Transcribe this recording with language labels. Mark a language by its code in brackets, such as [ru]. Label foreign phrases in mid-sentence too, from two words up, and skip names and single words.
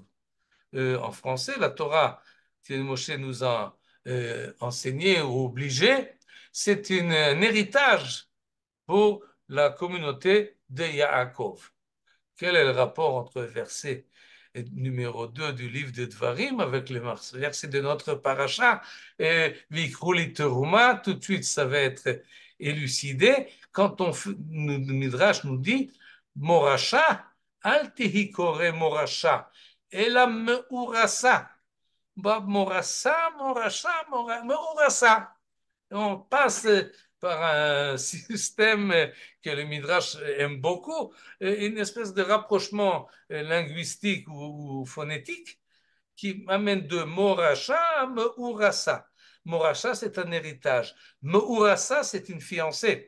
[fr] En français, la Torah que Moshe nous a enseigné ou obligé, c'est un héritage pour la communauté de Yaakov. Quel est le rapport entre le verset numéro 2 du livre de Dvarim avec le verset de notre paracha Vikruli Teruma? Tout de suite, ça va être élucidé. Quand Midrash nous dit Moracha, [he] אל תקרי מורשה אלא מאורסה. מורשה, מורשה, מאורסה. [fr] On passe par un système que le Midrash aime beaucoup, une espèce de rapprochement linguistique ou phonétique qui amène de Moracha à Meurasa. Morasha, c'est un héritage. Meurasa, c'est une fiancée.